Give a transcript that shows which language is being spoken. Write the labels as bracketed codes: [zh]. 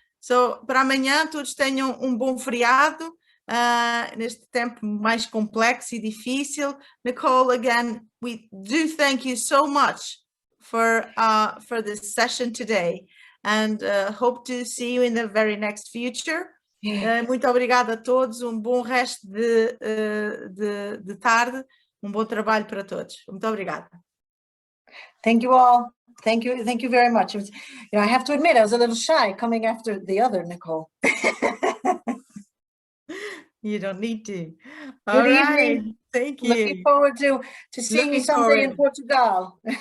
[pt] So para amanhã todos tenham bom feriado neste tempo mais complexo e difícil. [en] Nichole, again, we do thank you so much for this session today, and hope to see you in the very next future. [pt] Muito obrigada a todos, bom resto de tarde, bom trabalho para todos. Muito obrigada. [en] Thank you all. Thank you very much. I have to admit, I was a little shy coming after the other Nichole. You don't need to. Good evening. Thank you. Looking forward to seeing you someday in Portugal.